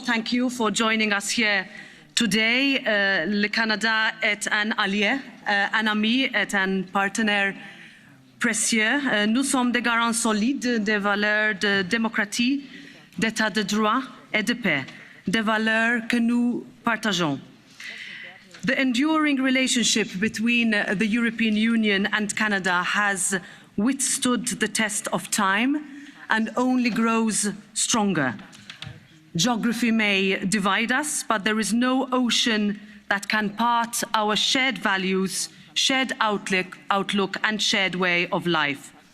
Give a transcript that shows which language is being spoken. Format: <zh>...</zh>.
<en>Thank you for joining us here today.</en> <fr>Le Canada est un allié, un ami, est un partenaire précieux. Nous sommes des garants solides des valeurs de démocratie, d'état de droit et de paix, des valeurs que nous partageons.</fr> <en>The enduring relationship between the European Union and Canada has withstood the test of time and only grows stronger. Geography may divide us, but there is no ocean that can part our shared values, shared outlook and shared way of life.</en>